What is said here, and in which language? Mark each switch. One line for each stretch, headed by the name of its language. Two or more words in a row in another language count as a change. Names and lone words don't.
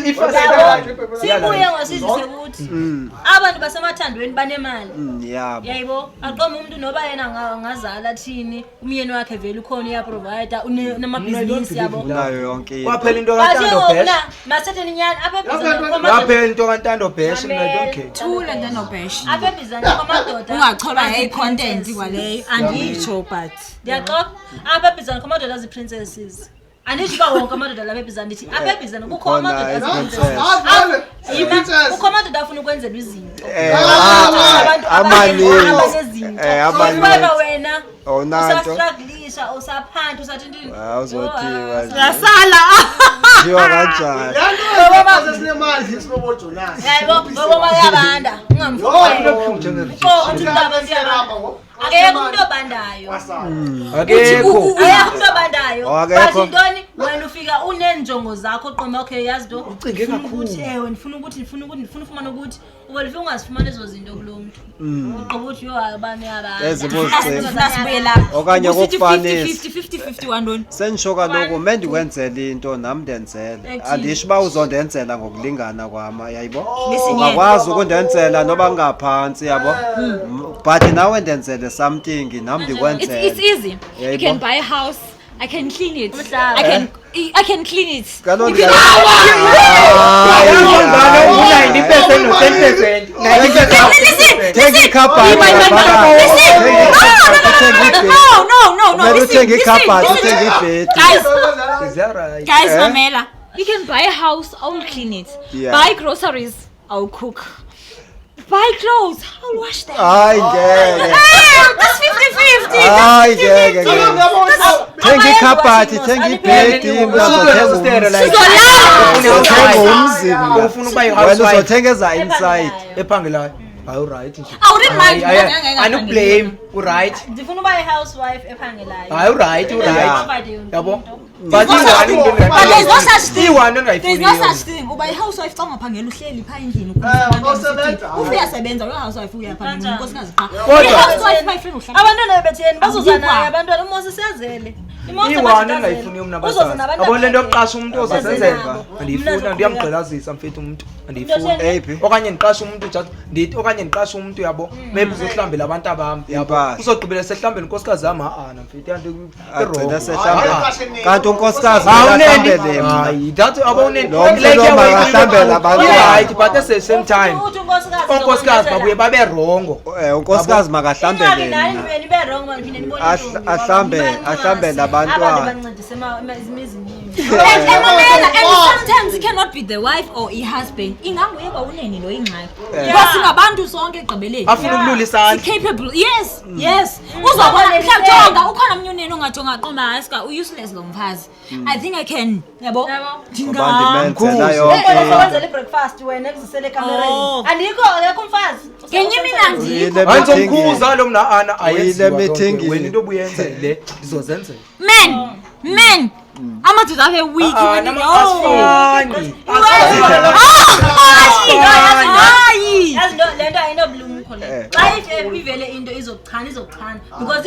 Zulu: sibuye ngosizwe ukuthi abantu basemathandweni banemali yayibo aqome umuntu noba yena ngazala thini umyeni wakhe vele ukhona uyaprovider unamabhizinisi yabo nayo yonke kwaphela into kaNtando Bash
Xhosa: masetheni nyani apha
Zulu: kwaphela into kaNtando Bash mina
English: I don't care
Zulu: thula Ntando Bash bizana kwamadoda
Xhosa: ungacholwa content kwaleyo anditsho but ndiyaxoxa apha bizana kwamadoda aziprincesses andisho uba wonke amadoda lapha ebizana ndithi apha ebizana kukho amadoda aziprincesses kukho amadoda afuna ukwenzelwa izinto abanezinto wena usastrugglisha usaphanda usathi ntini
Zulu: uzothiwa yasala thiwa kanjani
Xhosa: ngoba bayabanda akekho umuntu obandayo but intoni wena ufika unenjongo zakho qoma okay yazi nto ucinge kakhulu
Zulu: ndifuna ufumana ukuthi ubelifika ungazifumana ezo zinto kulo muntu uqoba ukuthi yo abanye
Xhosa: okanye kokufanele 50-50 wandoni sendisho kaloku mendikwenzela into nam ndenzele andisho uba uzondenzela ngokulingana kwama yayibo ungakwazi ukundenzela noba ngaphantsi yabo but nawe ndenzele something nam ndikwenzele
English: it's easy you can buy a house I can clean it. I can clean it.
Xhosa: Kaloku
English: 90% no 10%. Take a cup. Guys, Mamela, you can buy a house, I will clean it. Buy groceries, I'll cook. Buy clothes, I'll wash them. That's 50-50.
Zulu: Thenga ikhabhathi, thenga ibhedi, uzothengeza inside
Xhosa: ephangelayo. Hayi right nje. Awublame, right. Ndifuna uba i-housewife ephangelayo. Hayi right. Yabo.
English: But there's no such thing. There's no such thing.
Xhosa: Uba i-housewife xa ungaphangela uhleli phaa endlini uyasebenza lo housewife uyaphangela nkosikazi qha.
Zulu: Abantwana betheni bazozanayo abantwana uMoses yazele. iwani engayifuni umnabasazi yabo lento yokuqasha umuntu ozosenzeka andiyifuna ndiyamgqilazisa mfethu umuntu andiyifuni okanye ndiqashe umuntu just ndithi okanye ndiqashe umuntu yabo maybe uzohlambela abantu abami yabo uzogqibela sehlambela unkosikazi yami ana mfethu yanto agcina sehlambela kanti unkosikazi ahlambele hayi that abawuneni ahlambela abantu
English: right but at the same time
Zulu: unkosikazi babuye babe
English: wrong
Zulu: unkosikazi makahlambele ahlambele abantwana
English: and sometimes it cannot be the wife or a husband
Zulu: inganguye kwauneni lo ingxaki
English: because
Zulu: singabantu sonke egqibeleni afuna ukululisa
English: capable yes
Zulu: uzobona mhlawumbe ukhona umnyuneni ongajonga qoma haska useless lo mfazi
English: I think I can
Zulu: yabo
Xhosa: ndingamkhuzela yonke breakfast wena ekuzisele kamereni andikho akekho umfazi kenye mina ndikho
Zulu: ayizomkhuza lo mna ana ayile meeting wena into obuyenze le izozenzela men amadoda abe weak asifani
Xhosa: lento ayinobulumkho le xa ivele into izokuchana
English: because if